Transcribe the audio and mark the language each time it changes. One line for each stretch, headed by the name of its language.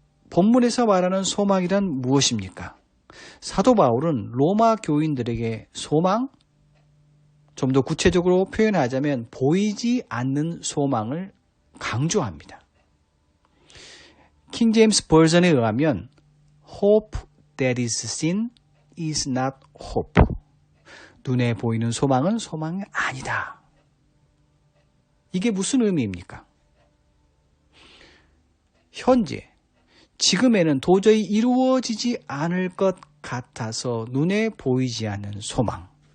Korean: 본문에서 말하는 소망이란 무엇입니까? 사도 바울은 로마 교인들에게 소망, 좀 더 구체적으로 표현하자면 보이지 않는 소망을 강조합니다. 킹 제임스 버전에 의하면
English: Hope that is seen is not hope.
Korean: 눈에 보이는 소망은 소망이 아니다. 이게 무슨 의미입니까? 현재, 지금에는 도저히 이루어지지 않을 것 같아서 눈에 보이지 않는 소망.